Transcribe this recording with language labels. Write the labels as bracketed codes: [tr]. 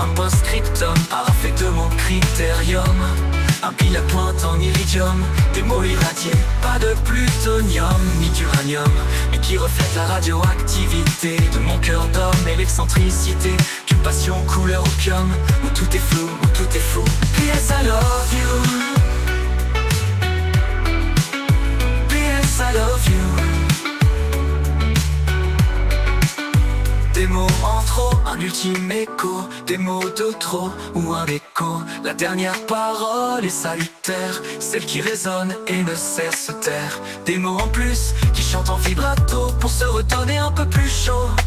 [fr] Un post-scriptum parfait de mon critérium. Un pile à pointe en iridium, des mots irradiés, pas de plutonium ni d'uranium, mais qui reflètent la radioactivité de mon cœur d'homme et l'excentricité d'une passion couleur opium, où tout est flou, où tout est fou. [en] PS I love you, PS I love you. [fr] Des mots en trop, un ultime écho, des mots de trop ou un écho. La dernière parole est salutaire, celle qui résonne et ne cesse de taire. Des mots en plus qui chantent en vibrato pour se redonner un peu plus chaud.